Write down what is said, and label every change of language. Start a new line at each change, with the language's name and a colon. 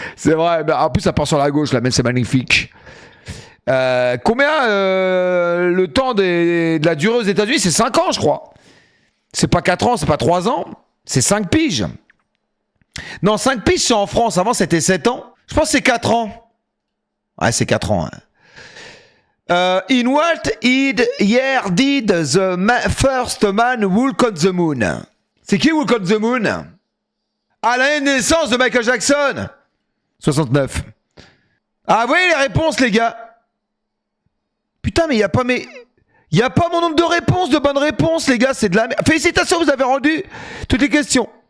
French: C'est vrai, en plus ça part sur la gauche là, même c'est magnifique. Combien le temps de la durée aux États-Unis? C'est 5 ans je crois. C'est pas 4 ans, c'est pas 3 ans, c'est 5 piges. Non, 5 piges c'est en France, avant c'était 7 ans. Je pense que c'est 4 ans. Ouais, c'est 4 ans. Hein.
English: In what year did the first man walk on the moon?
French: C'est qui Walk on the Moon? À l'année de naissance de Michael Jackson. 69. Ah, vous voyez les réponses, les gars? Putain, mais il n'y a pas mes... Il n'y a pas mon nombre de réponses, de bonnes réponses, les gars, c'est de la merde. Félicitations, vous avez rendu toutes les questions.